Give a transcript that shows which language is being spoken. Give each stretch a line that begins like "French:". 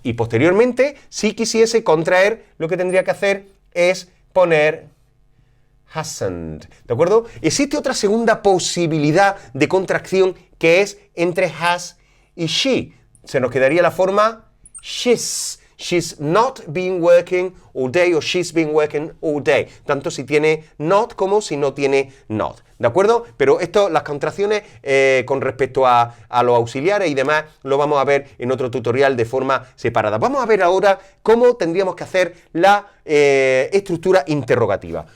Spanish: Y posteriormente, si quisiese contraer, lo que tendría que hacer es poner hasn't, ¿de acuerdo? Existe otra segunda posibilidad de contracción que es entre has y she. Se nos quedaría la forma she's.
English: She's not been working all day o she's been working all day.
Spanish: Tanto si tiene not como si no tiene not. ¿De acuerdo? Pero esto, las contracciones con respecto a los auxiliares y demás, lo vamos a ver en otro tutorial de forma separada. Vamos a ver ahora cómo tendríamos que hacer la estructura interrogativa.